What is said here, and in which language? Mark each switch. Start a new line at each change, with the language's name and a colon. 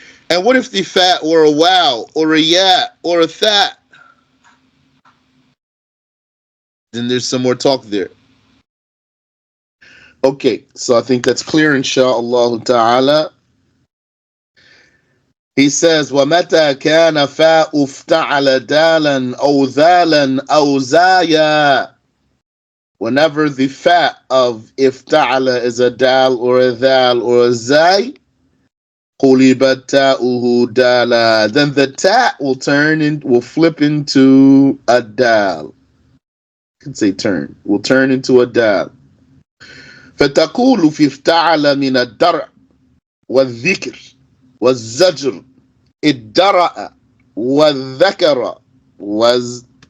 English: And what if the fa were a wow, or a ya, or a tha? Then there's some more talk there. Okay, so I think that's clear, insha'Allah ta'ala.
Arabic: He says, وَمَتَى كَانَ فَاءُ افتعل دَالًا أَوْ ذَالًا أَوْ زَايًا.
English: Whenever the fa of ifta'ala is a dal, or a dhal, or a zay, قُلِبَتْ تَاؤُهُ دَالًا. Then the ta will flip into a dal. You can say turn. Will turn into a dal.
Arabic: فتقول في افتعل من الدرع والذكر والزجر ادرأ والذكر وازدجر.